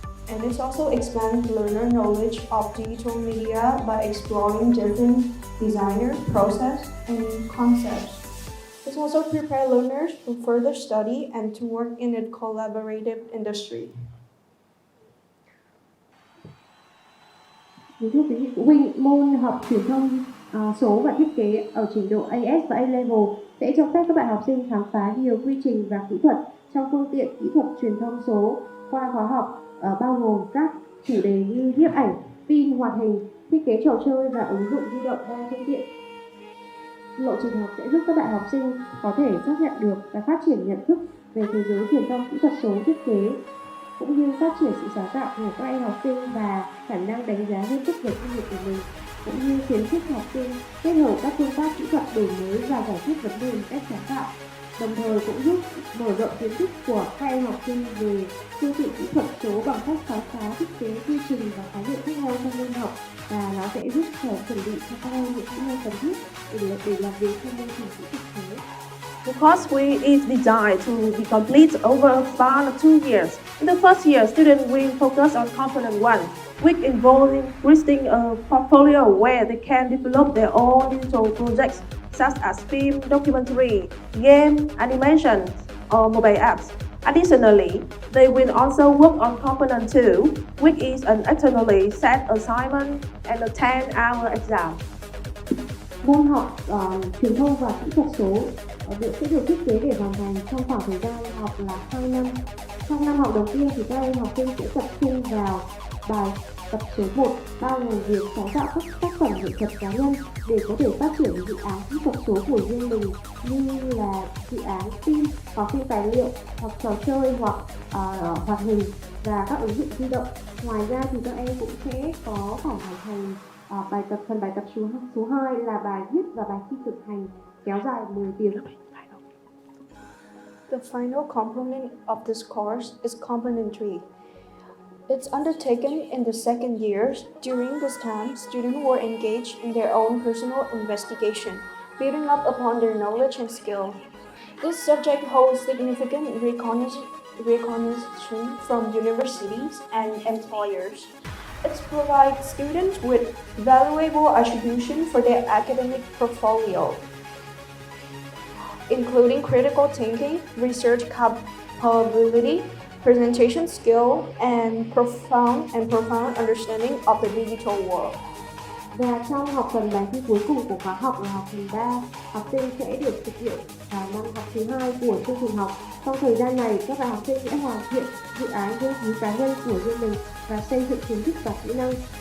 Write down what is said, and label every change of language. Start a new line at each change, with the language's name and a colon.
English: And it also expands learner knowledge of digital media by exploring different designer, process, and concepts. It also prepares learners for further study and to work in a collaborative industry.
Vietnamese: Thưa quý vị phụ huynh, môn học truyền thông số và thiết kế ở trình độ JIS và A-Level sẽ cho phép các bạn học sinh khám phá nhiều quy trình và kỹ thuật trong phương tiện kỹ thuật truyền thông số qua khóa học bao gồm các chủ đề như nhiếp ảnh, phim, hoạt hình, thiết kế trò chơi và ứng dụng di động đa phương tiện. Lộ trình học sẽ giúp các bạn học sinh có thể xác nhận được và phát triển nhận thức về thế giới truyền thông kỹ thuật số thiết kế, cũng như phát triển sự sáng tạo của các em học sinh và khả năng đánh giá nghiêm túc về công việc của mình, cũng như khuyến khích học sinh kết hợp các phương pháp kỹ thuật đổi mới và giải quyết vấn đề một cách sáng tạo. Đồng thời cũng giúp mở rộng kiến thức của các em học sinh về phương tiện kỹ thuật số bằng cách khám phá thiết kế quy trình và khái niệm khác nhau trong môn học, và nó sẽ giúp chuẩn bị cho các em những kỹ năng cần thiết để làm việc trong môi trường kỹ thuật số.
English: The course is designed to be complete over a span of 2 years. In the first year, students will focus on component 1, which involves creating a portfolio where they can develop their own digital projects such as film, documentary, game, animation, or mobile apps. Additionally, they will also work on component 2, which is an externally set assignment and a 10-hour exam.
Vietnamese: Môn học truyền thông và kỹ thuật số sẽ được thiết kế để hoàn thành trong khoảng thời gian học là 2 năm. Trong năm học đầu tiên thì các em học sinh sẽ tập trung vào bài tập số 1, bao gồm việc sáng tạo các tác phẩm nghệ thuật cá nhân để có thể phát triển dự án kỹ thuật số của riêng mình, như là dự án phim hoặc phim tài liệu, hoặc trò chơi, hoặc hoạt hình và các ứng dụng di động. Ngoài ra thì các em cũng sẽ có phải hoàn thành phần bài tập số 2 là bài viết và bài thi thực hành kéo dài 10 tiếng.
English: The final component of this course is component 3. It's undertaken in the second year. During this time, students were engaged in their own personal investigation, building up upon their knowledge and skill. This subject holds significant recognition from universities and employers. It provides students with valuable attribution for their academic portfolio, including critical thinking, research capability, presentation skill, and profound understanding of the digital world.
Vietnamese: Và trong học phần bài thi cuối cùng của khóa học là học phần 3, học sinh sẽ được thực hiện vào năm học thứ 2 của chương trình học. Trong thời gian này, các bạn học sinh sẽ hoàn thiện dự án nghiên cứu cá nhân của riêng mình và xây dựng kiến thức và kỹ năng.